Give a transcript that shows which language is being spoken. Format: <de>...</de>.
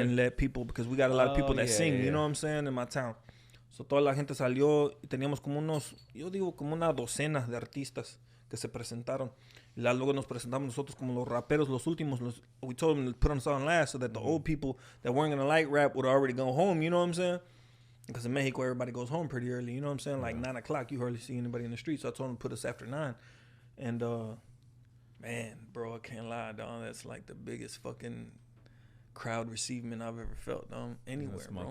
<en>And let people, because we got a lot of people that sing, you know what I'm saying, in my town.</en> <es>So toda la gente salió y teníamos como como una docena de artistas que se presentaron. Y luego nos presentamos nosotros como los raperos, los últimos.</es> <en>We told them to put us on last so that the old people that weren't going to like rap would already go home, you know what I'm saying? Because in Mexico, everybody goes home pretty early, you know what I'm saying? Like 9 o'clock, you hardly see anybody in the street. So I told them to put us after 9. And, man, bro, I can't lie, dog. That's like the biggest fucking crowd receivement I've ever felt, anywhere, bro.</en>